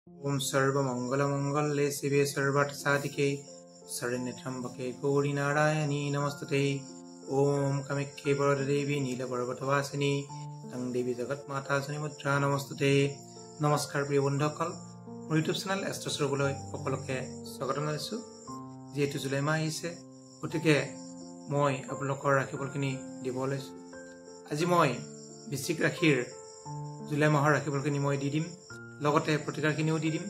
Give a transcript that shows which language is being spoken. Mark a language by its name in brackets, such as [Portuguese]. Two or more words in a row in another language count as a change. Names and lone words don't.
[Sanskrit] ओम सर्वमंगलमंगले शिवे सर्वार्थसाधिके शरण्ये त्र्यंबके गौरी नारायणी नमस्तुते। ओम कामाख्ये वरदेवी नीलपर्वतवासिनी तং देवी जगतमाता मुद्रा नमस्तुते। [Hindi] नमस्कार प्रिय [Assamese] बंधुসকল, মোৰ ইউটিউব চেনেল এষ্ট্ৰছৰবলৈ সকলোকে স্বাগত জনাইছো। যেহেতু জুলাই মাহ আহিছে, গতিকে মই আপোনালোকৰ ৰাশিফলখিনি দিব লৈছো। আজি মই বৃশ্চিক ৰাশিৰ জুলাই মাহৰ ৰাশিফলখিনি মই দি দিম, লগতে প্ৰতিকাৰখিনিও দি দিম।